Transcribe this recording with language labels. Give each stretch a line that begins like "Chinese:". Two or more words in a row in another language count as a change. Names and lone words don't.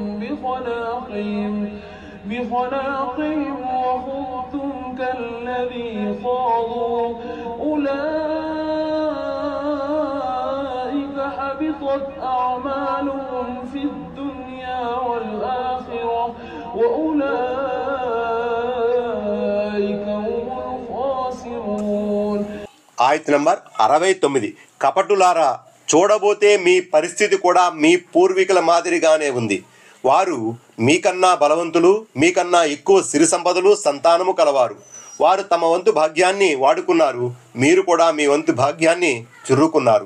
Arabic: بخلاقهم وخضتم كالذي خاضوا أولئك حبطت أعمالهم في الدنيا والآخرة وأولئك هم الخاسرون.
Telugu: ఆయత నంబర్ 69. కపటులారా, చూడబోతే మీ పరిస్థితి కూడా మీ పూర్వీకుల మాదిరిగానే ఉంది. వారు మీకన్నా బలవంతులు, మీకన్నా ఎక్కువ సిరి సంపదలు, సంతానము కలవారు. వారు తమ వంతు భాగ్యాన్ని వాడుకున్నారు, మీరు కూడా మీ వంతు భాగ్యాన్ని జుర్రుకున్నారు.